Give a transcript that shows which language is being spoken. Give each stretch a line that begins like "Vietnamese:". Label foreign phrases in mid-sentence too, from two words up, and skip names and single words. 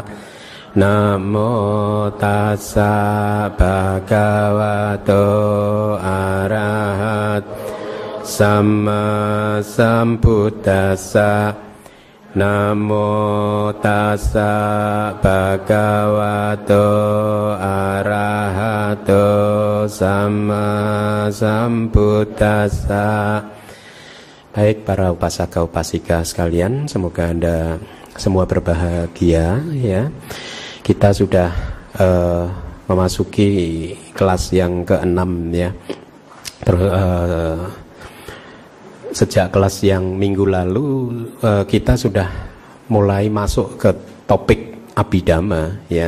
Pali: Namo tassa bhagavato arahato samma sambuddhassa. Namo tassa bhagavato arahato samma sambuddhassa.
Indonesian: Baik para upasaka upasika sekalian, semoga Anda semua berbahagia ya. Kita sudah memasuki kelas yang ke-6 ya. Sejak kelas yang minggu lalu kita sudah mulai masuk ke topik Abhidhamma ya.